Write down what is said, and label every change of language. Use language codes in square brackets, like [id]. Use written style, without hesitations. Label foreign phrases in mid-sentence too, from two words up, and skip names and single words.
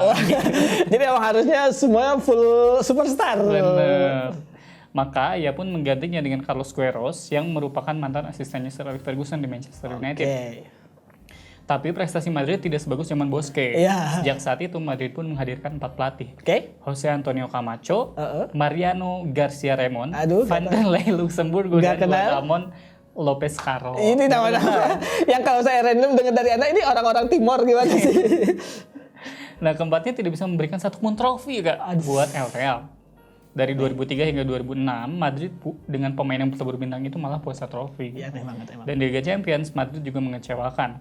[id] Jadi emang harusnya semuanya [en] full superstar. [id] Bener. Maka ia pun menggantinya dengan Carlos Queiroz yang merupakan mantan asistennya Sir Alex Ferguson di Manchester United. Tapi prestasi Madrid tidak sebagus zaman Bosque. Sejak saat itu Madrid pun menghadirkan 4 pelatih. Jose Antonio Camacho, Mariano Garcia Ramon, Vanderlei Luxemburgo, dan Ramon Lopez Caro. Ini nama-nama yang kalau saya random dengar dari Anda ini orang-orang Timor gimana sih? Nah, keempatnya tidak bisa memberikan satu pun trofi buat El Real. Dari 2003 hingga 2006, Madrid dengan pemain yang berbintang bintang itu malah puasa trofi. Iya, aneh banget emang. Dan di Liga Champions, Madrid juga mengecewakan.